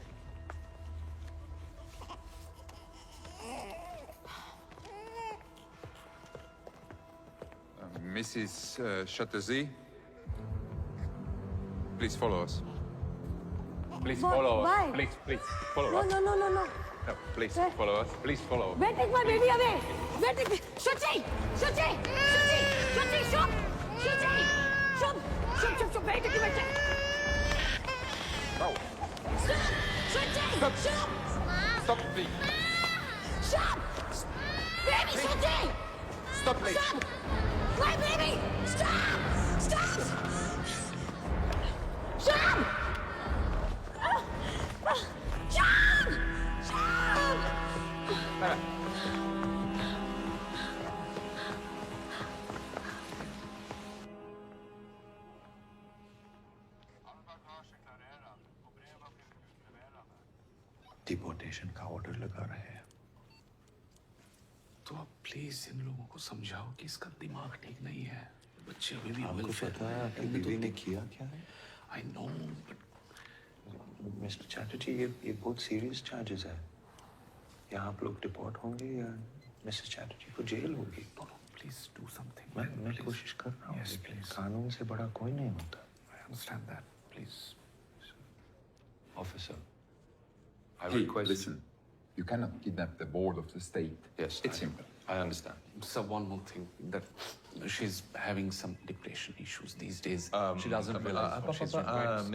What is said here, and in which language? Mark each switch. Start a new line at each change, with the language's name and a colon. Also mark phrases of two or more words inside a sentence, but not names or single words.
English: Mrs. Chatterjee, please follow us. Please Why? follow Why? us. Please follow No, us. no, no, no, no. No, please Where? follow us. Please follow. Where take my baby away? Where take me? Shuchi! Shuchi! Shuchi! Shuchi! Shub! Shuchi! Shub! Shub! Shub! Shub! Where take you? No. Stop! Shuchi! Stop. Shub! Stop, please. Shub! Baby, Shuchi! Stop, please. Stop! My baby! Stop! Stop! Shub! Shub! Shub!
Hindi: डिपोर्टेशन का ऑर्डर लगा रहे हैं तो अब प्लीज इन लोगों को समझाओ कि इसका दिमाग ठीक नहीं है। बच्चे अभी भी आपको पता है आपकी बीवी ने किया क्या है?
English: I know
Hindi: मिस्टर चैटर्जी, ये बहुत
English: serious charges
Hindi: है। या आप लोग डिपोर्ट होंगे या मिसेस चैटर्जी को जेल होगी।
English: please do something.
Hindi: मैं कोशिश कर रहा हूँ।
English: Yes, please.
Hindi: कानून से बड़ा कोई नहीं होता।
English: I understand that. Please. Officer, I Hey, request. listen. You cannot kidnap the board of the state. Yes, It's simple. I understand. So one more thing, that she's having some depression issues these days. She doesn't realize what she's doing.